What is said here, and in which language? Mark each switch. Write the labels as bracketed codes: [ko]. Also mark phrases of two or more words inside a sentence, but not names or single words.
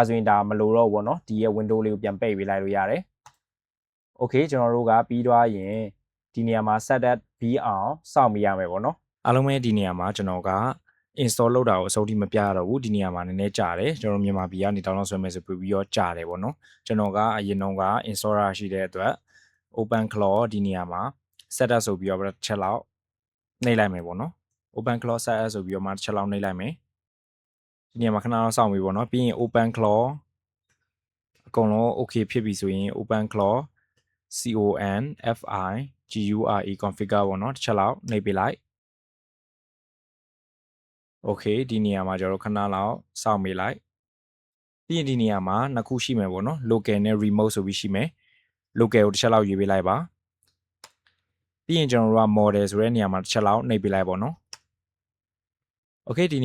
[my] ဆိုရင်ဒါမလိုတော့ဘူးပေါ့နော်ဒီရဲ့ window လေးကိုပြန်ပိတ်ပေးလိုက်လို့ရတယ် okay ကျွန်တော်တို့ကပြီးသွားရင်ဒီနေရာမှာ setup ပြီးအောင်စော င့်မိရမယ်ပေါ့နော်အားလုံးပဲဒီနေရာမှာကျွန်တော်က install လုပ်တာကိုအစိုးထိမပြရတော့ဘူးဒီနေရာမှာနည်းနည်းကြာတယ်ကျွန်တော်မြန်မာပြည်ကနေ download ဆွဲမယ်ဆိုပြီးတော့ကြာတယ်ပေါ့နော်ကျွန်တော်ကအရင်တော့က installer ရှိတဲ့အတွက် open claw ဒီနေရာမှာ setup ဆိုပြီးတော့တစ်ချက်လောက်နှိပ်လိုက်မယ်ပေါ့နော် open claw setup ဆိုပြီးတော့မှတစ်ချက်လောက်နှိပ်လိုက်မယ်ဒီနေရာမှာခဏလောက်စောင့်ပြီပေါ့နော်ပြီးရင် open claw အကုန်လုံး okay ဖြစ်ပြီဆိုရင် open claw configure ပေါ့နော်တစ်ချက်လောက်နှိပ်ပေးလိုက် okay ဒီနေရာမှာကျွန်တော်ခဏလောက်စောင့်ပေးလိုက်ပြီးရင်ဒီနေရာမှာနှစ်ခုရှိမယ်ပေါ့နော် local နဲ့ remote ဆို ပြီးရှိမယ် local ကိုတစ်ချက်လောက်ရွေးပေးလိုက်ပါပြီးရင်ကျွန်တော်တို့က model ဆိုတဲ့နေရာမှာတစ်ချက်လောက်နှိပ်ပေးလိုက်ပေါ့နော် okay ဒီ